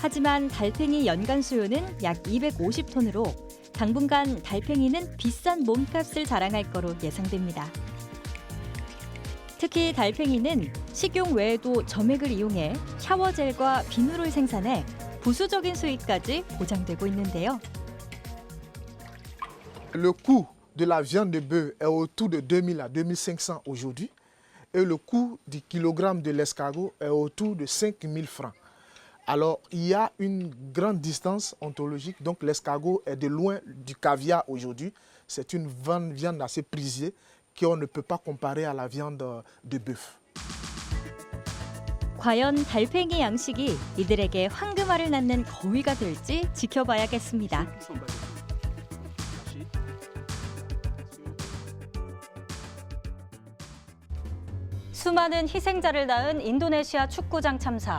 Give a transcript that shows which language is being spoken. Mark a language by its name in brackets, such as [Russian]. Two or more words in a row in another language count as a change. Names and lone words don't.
[Korean] 하지만 달팽이 연간 수요는 약 250톤으로 당분간 달팽이는 비싼 몸값을 자랑할 거로 예상됩니다. 특히 달팽이는 식용 외에도 점액을 이용해 샤워젤과 비누를 생산해 부수적인 수익까지 보장되고 있는데요. [French] Le coût de la viande de bœuf est autour de 2000 à 2500 aujourd'hui et le coût du kilogramme de l'escargot est autour de 5000 francs. Alors, il y a une grande distance ontologique, donc l'escargot est de loin du caviar aujourd'hui. C'est une viande assez prisée qu'on ne peut pas comparer à la viande de bœuf. [Korean] 과연 달팽이 양식이 이들에게 황금알을 낳는 거위가 될지 지켜봐야겠습니다. 수많은 희생자를 낳은 인도네시아 축구장 참사.